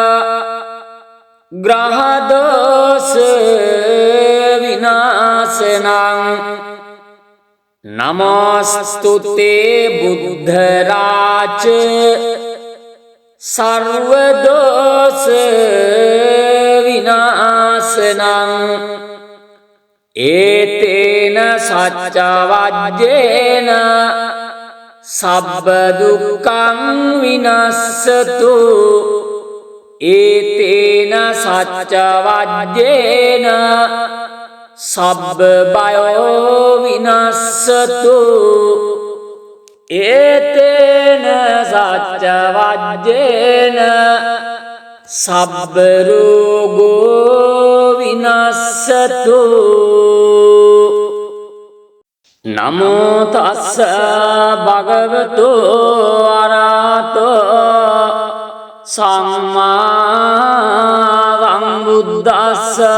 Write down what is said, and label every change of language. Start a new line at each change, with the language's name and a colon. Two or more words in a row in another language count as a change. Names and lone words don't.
Pali: ග්‍රහ දෝෂ විනාශනං නමස්තුතේ බුද්ධ රාජ සර්ව දෝෂ විනාශනං ඒතේන සච්ච වජ්ජේන සබ්බ දුක්ඛං විනස්සතු ඒතේන සච්ච වජ්ජේන සබ්බ බයෝ විනස්සතු ඒතේන සච්ච වජ්ජේන සබ්බ රෝගෝ විනස්සතු නමෝ තස්ස භගවතු අරහතෝ සම්මා සම්බුද්දස්ස